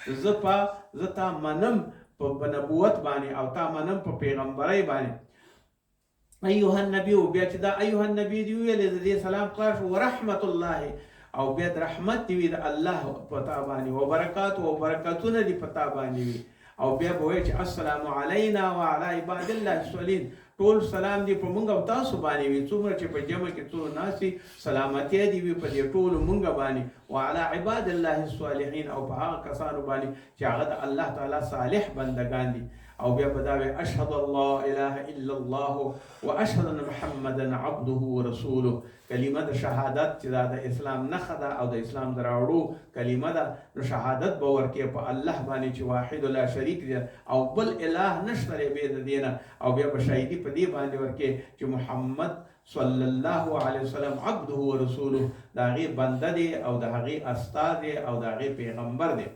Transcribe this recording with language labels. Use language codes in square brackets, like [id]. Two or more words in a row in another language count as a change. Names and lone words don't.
[ps] زه تا منم په نبوت باندې او تا منم په پیغمبرۍ باندې [ar] ایها النبی [ps] بیا چې دا [ar] ایها النبی [ps] دی ویلې د دې سلام خلاص [ar] ورحمت الله [ps] او بیا د رحمت دی د الله په تا باندې او برکاتونه دی په تا باندې وي او بیا به وایي چې [ar] السلام علینا وعلى عباد الله الصالحین [ps] ټول سلام دی په مونږ او تاسو باندې وي څومره چې په جمع کې څو ناسي سلامتی دی وي په دې ټولو مونږ باندې [ar] وعلى عباد الله الصالحین [ps] او په هغه کسانو باندې چې هغه د الله تعالی صالح بندگان دي او بیا بداوی [ar] اشهد الله اله الا الله واشهد ان محمدا عبده ورسوله. [ps] کلمه د شهادت چې دا د اسلام نښه ده او د اسلام د راوړو کلمه ده، نو شهادت به ورکې په الله باندې چې [ar] واحد لا شریک [ps] دی او بل اله نشته بې د دې نه، او بیا به شهیدي په دې باندې ورکې چې محمد [ar] صلی الله علیه وسلم عبده ورسوله [ps] د هغې بنده دی او د هغې استاد دی او د هغې پیغمبر دی.